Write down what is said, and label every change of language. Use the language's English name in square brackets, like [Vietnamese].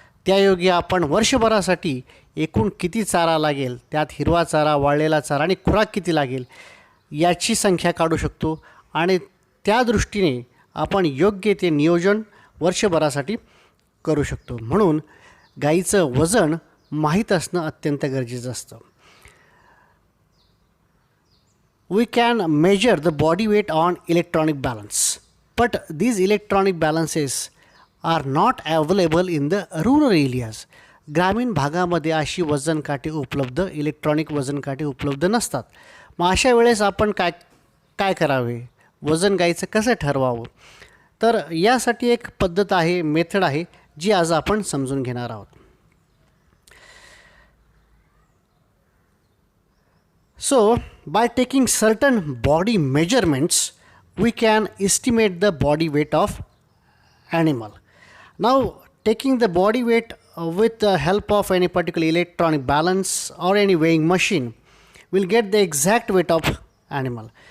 [Marathi] त्यायोगे आपण वर्षभरासाठी एकूण किती चारा लागेल, त्यात हिरवा चारा, वाळलेला चारा आणि खुराक किती लागेल याची संख्या काढू शकतो आणि त्या दृष्टीने आपण योग्य ते नियोजन वर्षभरासाठी करू शकतो. म्हणून गाईचं वजन माहीत असणं अत्यंत गरजेचं असतं. [English] We can measure the body weight on electronic balance, but these electronic balances are not available in the rural areas. [Marathi] ग्रामीण भागामध्ये अशी वजन काठी उपलब्ध, इलेक्ट्रॉनिक वजन काठी उपलब्ध नसतात. मग अशा वेळेस आपण काय करावे, वजन गाईचं कसं ठरवावं, तर यासाठी एक पद्धत आहे, मेथड आहे, जी आज आपण समजून घेणार आहोत. [English] So, by taking certain body measurements, we can estimate the body weight of animal. Now, taking the body weight with the help of any particular electronic balance or any weighing machine, we'll get the exact weight of animal.